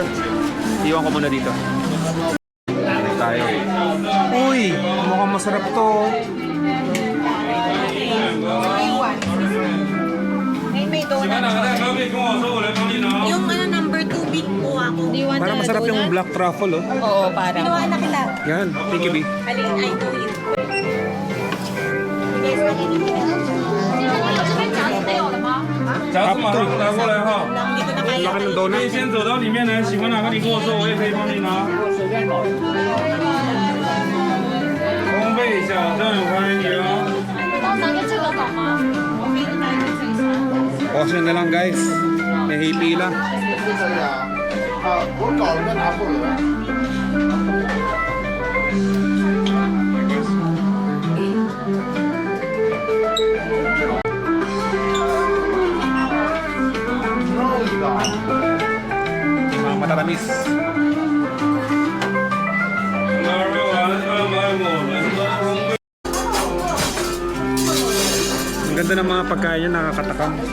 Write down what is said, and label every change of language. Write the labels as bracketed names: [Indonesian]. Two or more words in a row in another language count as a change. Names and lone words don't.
[Filipino] Iwan ko muna dito. Tayo. Uy! Mukhang masarap to. May donut. Yung number 2 big po ako. [English] Do you want [Filipino] Parang masarap yung black truffle oh. Oo, parang. Kinuha na kita. Yan. [English] Thank you, B. Alin, I know you. You guys want anything else? [Chinese] 夹子马上拿过来哈。 [Filipino] Hindi ko na kaya. Laki ng donut. [Chinese] 可以先走到里面来，喜欢哪个你跟我说，我也可以帮你拿。烘焙小镇欢迎你哦。 [Filipino] Portion na lang guys. May hipila. [Chinese] 我搞了个拿破仑。 [Filipino] Mga matatamis. Ang ganda ng mga pagkain niya, nakakatakam.